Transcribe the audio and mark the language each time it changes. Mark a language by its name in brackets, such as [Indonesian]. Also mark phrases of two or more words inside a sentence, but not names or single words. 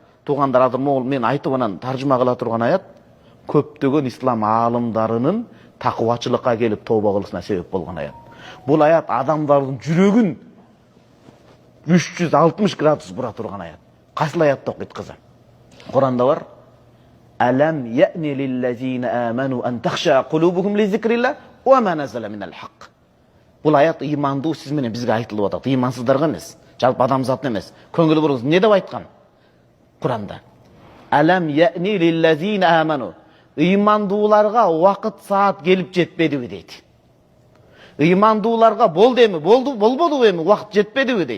[Kyrgyz] Туғандар адыр моғыл мен айтып анан таржыма кыла турган аят көптөгөн ислам аалымдарынын такыбачылыкка келип тооба кылышына себеп болгон аят. Бул аят адамдардын жүрөгүн 360 градус бура турган аят. Кайсыл аятта окуйт кызы? Куранда бар. [Arabic] ألم يأن للذين آمنوا أن تخشع قلوبهم لذكر الله وما نزل من الحق. [Kyrgyz] Бул аят имандуу сиз менен бизге айтылып атат. Имансыздарга эмес, жалпы адамзатына эмес. Көңүл буруңуз. Не деп айткан? Куранда. [Arabic] ألم يأن للذين آمنوا. [Kyrgyz] Имандууларга вакыт саат келип жетпедиби дейт. Имандууларга болду эми, болбодубу эми, вакыт жетпедиби дейт.